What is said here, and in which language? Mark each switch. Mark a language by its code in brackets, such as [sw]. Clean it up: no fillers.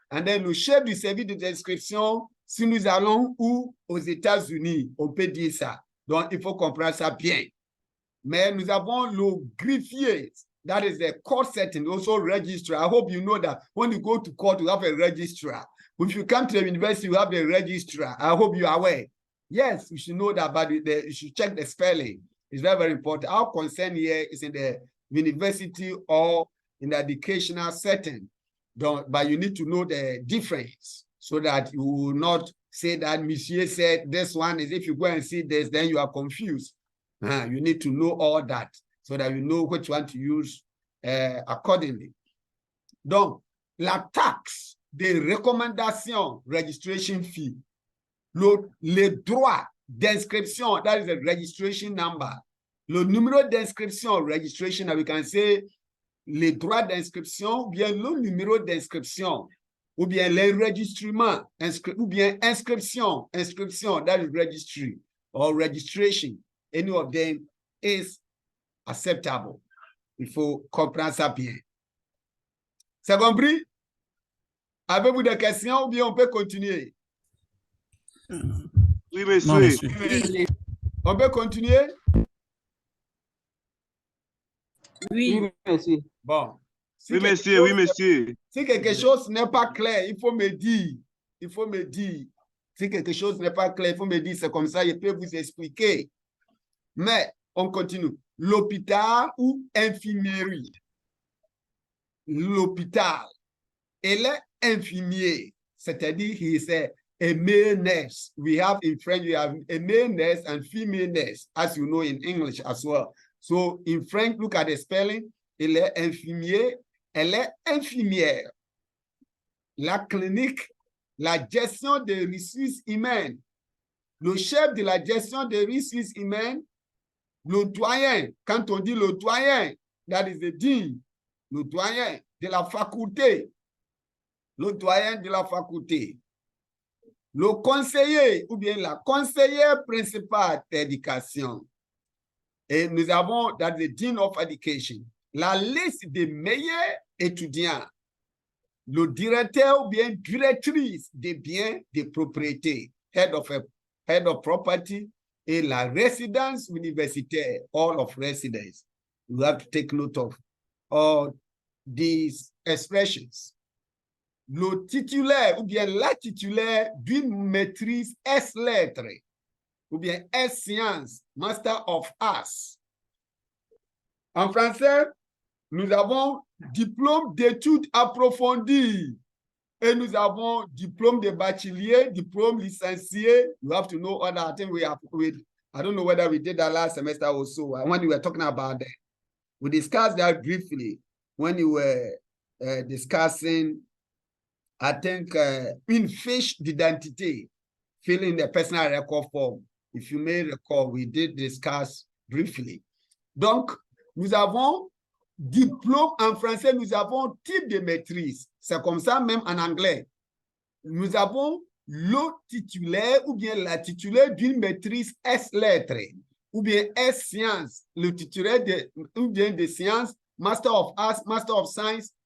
[en] And then [fr] le chef du service de description, si nous allons où? Aux États-Unis, on peut dire ça. Donc, il faut comprendre ça bien. Mais nous avons le greffier, [en] that is the court setting, also registrar. I hope you know that when you go to court, you have a registrar. If you come to the university, you have a registrar. I hope you are aware. Yes, you should know that, but you should check the spelling. It's very, very important. Our concern here is in the university or in the educational setting. But you need to know the difference so that you will not say that Monsieur said this one is, if you go and see this, then you are confused. You need to know all that so that you know which one to use accordingly. [fr] Donc, la taxe de recommandation, [en] registration fee, [fr] le droit d'inscription, [en] that is the registration number. [fr] Le numéro d'inscription, registration, we can say les droits d'inscription, ou bien le numéro d'inscription, ou bien l'enregistrement, ou bien inscription, [en] that is registry, or registration. Any of them is acceptable. [fr] Il faut comprendre ça bien. C'est compris? Avez-vous des questions ou bien on peut continuer? Oui, monsieur. Non, monsieur. On peut continuer? Oui, monsieur. Bon. Oui, monsieur, oui, monsieur. Si quelque chose n'est pas clair, il faut me dire. Il faut me dire. Si quelque chose n'est pas clair, il faut me dire. C'est comme ça, je peux vous expliquer. Mais on continue. L'hôpital ou infirmerie. L'hôpital. Elle est infirmier. C'est-à-dire, [en] he is a male nurse. We have in French, we have a male nurse and female nurse, as you know in English as well. So in French, look at the spelling. [fr] Il est infirmier, elle est infirmière. La clinique, la gestion des ressources humaines. Le chef de la gestion des ressources humaines, le doyen. Quand on dit le doyen, [en] that is the dean. [fr] Le doyen de la faculté. Le doyen de la faculté. Le conseiller ou bien la conseillère principale d'éducation. Et nous avons dans [en] the Dean of Education [fr] la liste des meilleurs étudiants, le directeur ou bien directrice des biens de propriété, [en] head of property, [fr] et la résidence universitaire, [en] all of residence. You have to take note of all these expressions. [fr] Le titulaire ou bien la titulaire d'une maîtrise S-lettres ou bien S-sciences, [en] Master of Arts. [fr] En français, nous avons diplôme d'études approfondies et nous avons diplôme de bachelier, diplôme licencié. [en] You have to know all that. I think I don't know whether we did that last semester or so. When we were talking about that, we discussed that briefly when you were discussing, I think, [fr] une fiche d'identité, [en] filling the personal record form. If you may recall, we did discuss briefly. [fr] Donc, nous avons diplôme en français, nous avons type de maîtrise. C'est comme ça même en anglais. Nous avons le titulaire ou bien la titulaire d'une maîtrise S-lettres ou bien S-sciences, le titulaire ou bien de sciences, [en] Master of Arts, Master of Science.